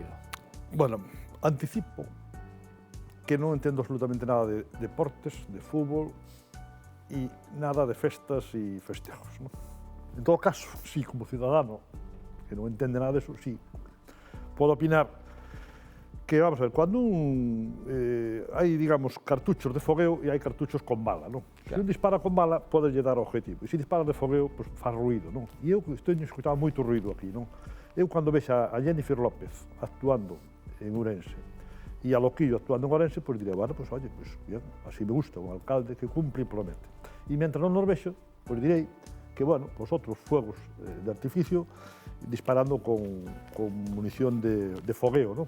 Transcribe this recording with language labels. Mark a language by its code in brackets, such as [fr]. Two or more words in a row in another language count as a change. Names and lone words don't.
[es] Bueno, anticipo que no entiendo absolutamente nada de deportes, de fútbol y nada de festas y festejos, ¿no? En todo caso, sí, como ciudadano, que no entiende nada de eso, sí, puedo opinar que, vamos a ver, cuando hay, digamos, cartuchos de fogueo y hay cartuchos con bala, ¿no? Claro. Si un dispara con bala, [gl] pode lle dar ao objetivo, e se dispara de fogueo, pues faz ruido, ¿no? E eu estou escutando moito ruido aquí, ¿no? Eu, cando vexo a Jennifer López actuando en Ourense e a Loquillo actuando en Ourense, [es] pues diré, bueno, pues oye, pues bien, así me gusta, [gl] un alcalde que cumpre e promete. E mientras non nos vexo, pues direi que, bueno, pues outros [es] fuegos de artificio [gl] disparando con munición de fogueo, ¿no?